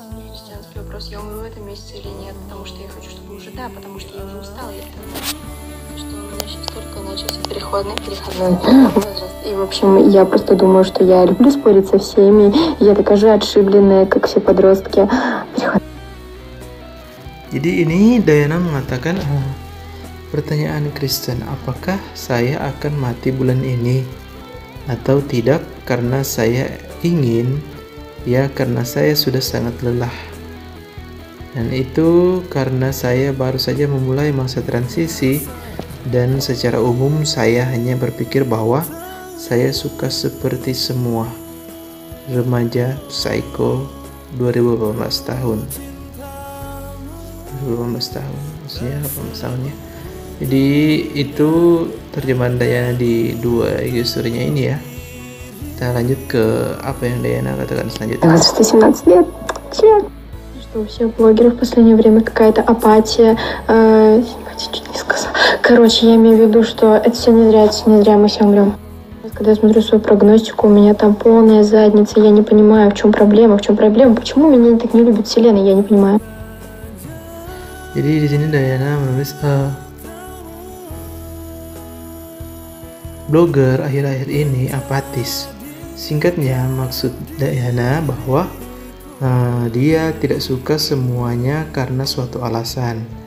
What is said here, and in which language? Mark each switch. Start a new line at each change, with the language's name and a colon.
Russian: Христианский вопрос, я умру в этом месяце или нет, потому что я хочу, чтобы уже да, потому что я уже устала, я что у меня сейчас только начался переходный возраст. И, в общем, я просто думаю, что я люблю спорить со всеми. Я такая же отшибленная, как все подростки.
Indonesian: Jadi ini Diana mengatakan pertanyaan Kristen, apakah saya akan mati bulan ini atau tidak, karena saya ingin ya, karena saya sudah sangat lelah. Dan itu karena saya baru saja memulai masa transisi, dan secara umum saya hanya berpikir bahwa saya suka seperti semua remaja psycho 2018 tahun. 2018 tahun, maksudnya 18 tahunnya. Jadi itu terjemahan Diana di dua IG story-nya ini ya. Kita lanjut ke apa yang Diana katakan selanjutnya.
Russian: 17 лет. Что у всех блогеров в последнее время какая-то апатия. Чуть не сказала. Короче, я имею в виду, что это все не зря мы все умрем. Когда я смотрю свою прогностику, у меня там полная задница. Я не понимаю, в чем проблема, почему меня так не любит Вселенная, я не понимаю.
Indonesian: Jadi di sini Diana menulis blogger akhir-akhir ini apatis. Singkatnya, maksud Diana bahwa dia tidak suka semuanya karena suatu alasan.